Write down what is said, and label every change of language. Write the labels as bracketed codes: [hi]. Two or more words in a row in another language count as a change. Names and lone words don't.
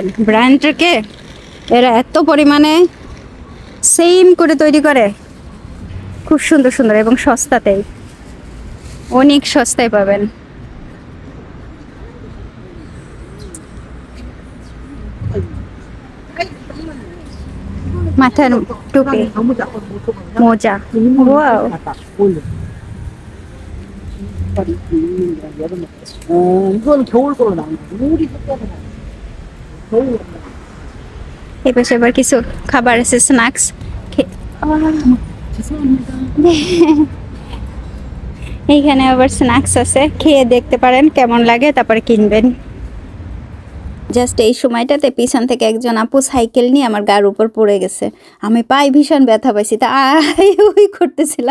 [bn] ব্র্যান্ডটাকে এরা এত পরিমাণে সেম করে তৈরি করে, খুব সুন্দর সুন্দর এবং সস্তাতেই, অনেক সস্তায় পাবেন। মাথার টুপি, মোজা, ওয়াও, [ko] 이거는 겨울 거로 나온다. 우리 때는 겨울. [bn] এই পাশে আবার কিছু খাবার আছে, স্ন্যাক্স। [ko] 죄송합니다. [bn] এইখানে আবার স্ন্যাক্স আছে, খেয়ে দেখতে পারেন কেমন লাগে, তারপরে কিনবেন। জাস্ট এই সময়টাতে পিছন থেকে একজন আপু সাইকেল নিয়ে আমার গার উপর পড়ে গেছে, আমি পায়ে ভীষণ ব্যথা পাইছি, তা ওই করতেছিলাম।